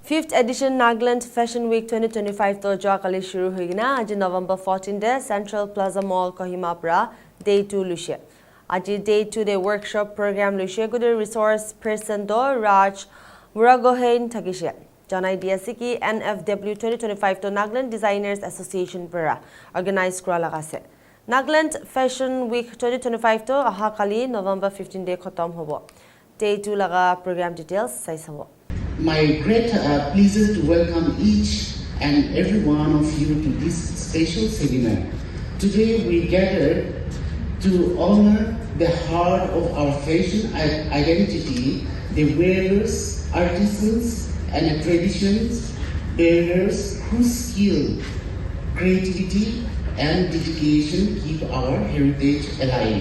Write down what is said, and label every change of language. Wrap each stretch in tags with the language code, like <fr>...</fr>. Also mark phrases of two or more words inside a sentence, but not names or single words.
<nag>5th edition Nagaland Fashion Week 2025 to Joakali shuru hoigina aji November 14 de Central Plaza Mall Kohima pra day 2 lushe aji day 2 de</nag> <en>workshop program</en> <nag>lushe</nag> <en>good resource person</en> <nag>do Raj Muragohain takishe janai diase ki NFW 2025 to Nagaland Designers Association para organize kura lagase Nagaland Fashion Week 2025 to aha kali November 15 de khatam hobo day 2 laga</nag> <en>program details</en> <nag>sai sabo.</nag> <en>My great pleasure to welcome each and every one of you to this special seminar. Today we gathered to honor the heart of our fashion identity, the wearers, artisans and traditions bearers whose skill, creativity and dedication keep our heritage alive.</en>